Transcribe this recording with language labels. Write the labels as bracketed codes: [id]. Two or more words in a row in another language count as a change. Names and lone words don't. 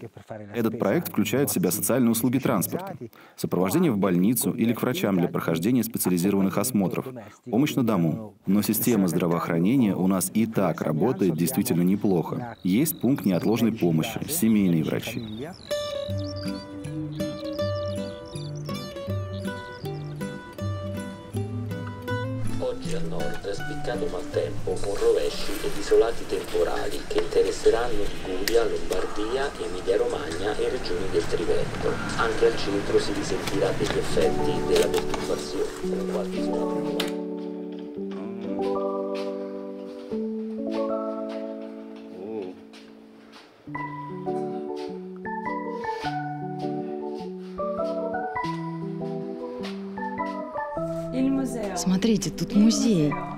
[ru] Этот проект включает в себя социальные услуги транспорта, сопровождение в больницу или к врачам для прохождения специализированных осмотров, помощь на дому. Но система здравоохранения у нас и так работает действительно неплохо. Есть пункт неотложной помощи, семейные врачи. [it] Oggi a nord è spiccato maltempo con rovesci ed isolati temporali che interesseranno Liguria, Lombardia, Emilia-Romagna e regioni del Triveneto. Anche al centro si risentirà degli effetti della perturbazione, con qualche zona. [ru] Смотрите, тут музей.